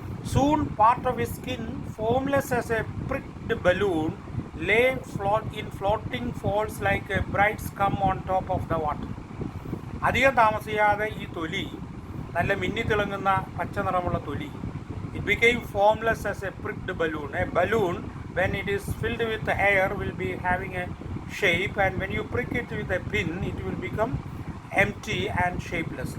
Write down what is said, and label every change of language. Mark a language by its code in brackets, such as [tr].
[en] Soon part of his skin, formless as a pricked balloon, lay in floating folds like a bright scum on top of the water. [ml] അധികം താമസിയാതെ ഈ തൊലി, നല്ല മിന്നിത്തിളങ്ങുന്ന പച്ച നിറമുള്ള തൊലി, [en] it became formless as a pricked balloon. A balloon, when it is filled with air, will be having a shape, and when you prick it with a pin, it will become empty and shapeless.